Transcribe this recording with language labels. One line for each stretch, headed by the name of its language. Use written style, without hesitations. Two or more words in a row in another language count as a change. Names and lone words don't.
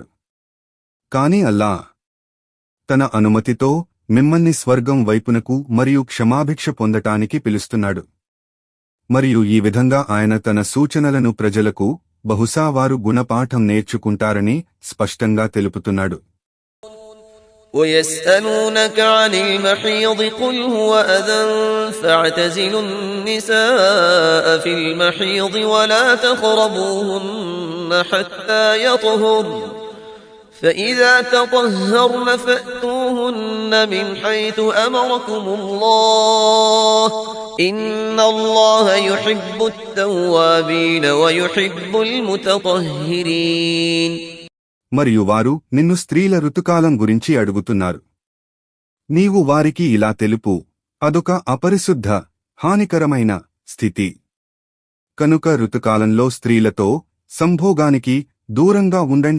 Telugu: కాని అల్లాహ్ తన అనుమతితో మిమ్మల్ని స్వర్గం వైపునకు మరియు క్షమాభిక్ష పొందటానికి పిలుస్తున్నాడు. మరియు ఈ విధంగా ఆయన తన సూచనలను ప్రజలకు బహుశా వారు గుణపాఠం నేర్చుకుంటారని స్పష్టంగా తెలుపుతున్నాడు.
Arabic: وَيَسْأَلُونَكَ عَنِ الْمَحِيضِ قُلْ هُوَ أَذًى فَاعْتَزِلُوا النِّسَاءَ فِي الْمَحِيضِ وَلَا تَقْرَبُوهُنَّ حَتَّى يَطْهُرْنَ فإذا تطهرن فأتوهن من حيث أمركم الله إن الله يحب التوابين ويحب المتطهرين.
Telugu: మరియు వారు నిన్ను స్త్రీల ఋతుకాలం గురించి అడుగుతున్నారు. నీవు వారికి ఇలా తెలుపు, అదొక అపరిశుద్ధ హానికరమైన స్థితి. కనుక ఋతుకాలంలో స్త్రీలతో సంభోగానికి దూరంగా ఉండండి.